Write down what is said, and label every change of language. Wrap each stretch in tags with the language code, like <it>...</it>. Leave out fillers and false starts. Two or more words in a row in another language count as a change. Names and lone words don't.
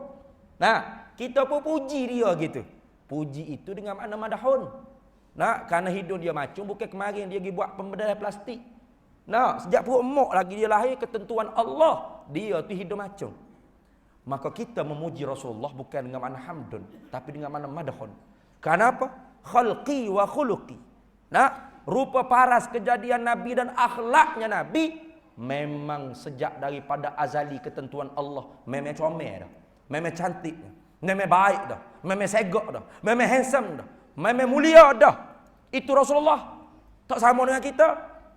<ms>Nah, kita pun puji dia gitu. Puji itu dengan makna madahun. Nah, kerana hidung dia macam bukan kemarin dia pergi buat pembedahan plastik. Nah, sejak perut mak lagi dia lahir ketentuan Allah, dia tu hidung macam. Maka kita memuji Rasulullah bukan dengan makna hamdun, tapi dengan makna madahun. Kenapa?</ms> <ar>خلقي وخلقي.</ar> <ms>Nah, rupa paras kejadian Nabi dan akhlaknya Nabi memang sejak daripada azali ketentuan Allah memang comel dah, memang cantik dah, memang baik dah, memang segak dah, memang handsome dah, memang mulia dah. Itu Rasulullah. Tak sama dengan kita.</ms>